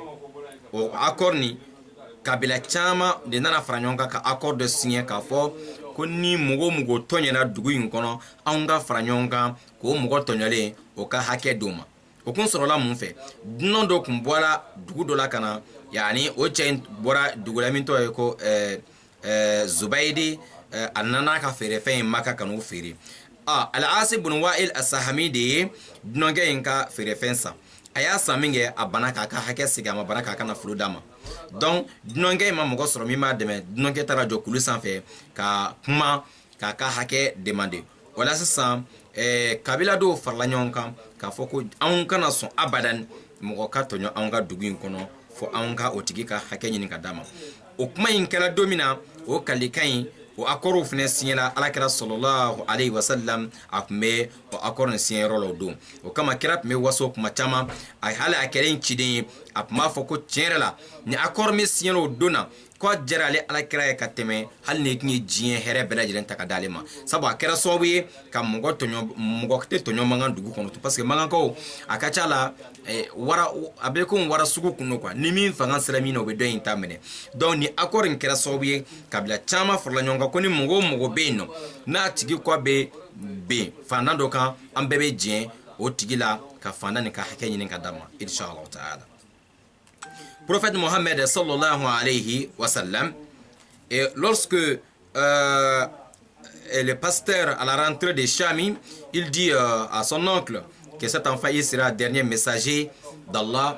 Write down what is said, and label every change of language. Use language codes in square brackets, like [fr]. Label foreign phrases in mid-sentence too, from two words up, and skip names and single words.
[bm] o accord ni kabila caman de nana fara ɲɔgɔn kan ka accord dɔ signé k'a fɔ ko ni mɔgɔ tɔɲɛna dugu in kɔnɔ anw ka fara ɲɔgɔn kan k'o mɔgɔ tɔɲɔlen o ka hakɛ d'o ma. o kun sɔrɔla mun fɛ dunan dɔ kun bɔra dugu dɔ la ka na yani o cɛ in bɔra dugu la min tɔgɔ ye ko Zubaydi a nana ka feerefɛn in Maka ka n'o feere. Al-As ibn Wa'il as-Sahami de ye dunankɛ in ka feerefɛn san. a y'a san min kɛ a bana k'a ka hakɛ segin a ma bana k'a ka nafolo d'a ma. donc dunankɛ in ma mɔgɔ sɔrɔ min b'a dɛmɛ. dunankɛ taara jɔ kulu sanfɛ ka kuma k'a ka hakɛ demande. o la sisan kabila dɔw farala ɲɔgɔn kan k'a fɔ ko anw kana sɔn abadan mɔgɔ ka tɔɲɔ anw ka dugu in kɔnɔ fo anw ka o tigi ka hakɛ ɲini ka d'a ma. o kuma in kɛra don min na o kalikan in o accord fɛnɛ signera alakira [ar] صلى الله عليه وسلم [bm] a tun bɛ o accord nin signé yɔrɔ la o don. o kama kira tun bɛ waso kuma caman hali a kɛra in ciden ye a tun b'a fɔ ko tiɲɛ yɛrɛ la ni accord min signé o don na ko jara ale alakira ye ka tɛmɛ hali ni tun ye diɲɛ hɛrɛ bɛɛ lajɛlen ta ka d'ale ma. sabu a kɛra sababu ye ka mɔgɔ tɛ tɔɲɔ mankan dugu kɔnɔ [fr] parce que [bm] mankankaw a ka ca la a bɛ komi wara sugu kun don quoi ni min fanga sera min na o bɛ dɔ in ta minɛ. donc ni accord in kɛra sababu ye kabila caman farala ɲɔgɔn kan ko ni mɔgɔ o mɔgɔ bɛ yen nɔ n'a tigi kɔ bɛ ben fandan dɔ kan an bɛɛ bɛ jɛn o tigi la ka fandan nin ka hakɛ ɲini ka d'a ma [ar] إن شاء الله تعالى. [fr] Prophète Mohammed [ar] صلى الله عليه وسلم, [fr] et lorsque le pasteur à la rentrée de Chami, il dit à son oncle que cet enfant il sera le dernier messager d'Allah.